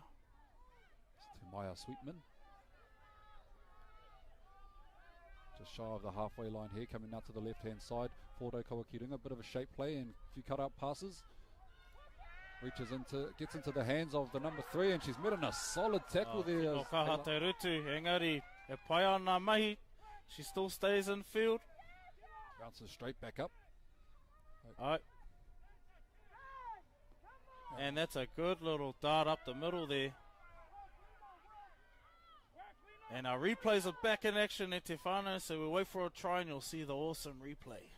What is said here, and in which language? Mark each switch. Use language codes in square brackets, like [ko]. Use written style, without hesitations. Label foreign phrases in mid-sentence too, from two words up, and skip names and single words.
[en] It's to Maya Sweetman. Just shy of the halfway line here, coming out to the left-hand side for Raukawa Kirunga. A bit of a shape play and a few cut-out passes. Gets into the hands of the number 3, and she's met in a solid tackle there. [mi] Tino kaha te rutu, engari e pai ana mahi. [en] She still stays in field. Bounces straight back up. Alright. And that's a good little dart up the middle there. And our replays are back in action at Tefano, so we'll wait for a try and you'll see the awesome replay.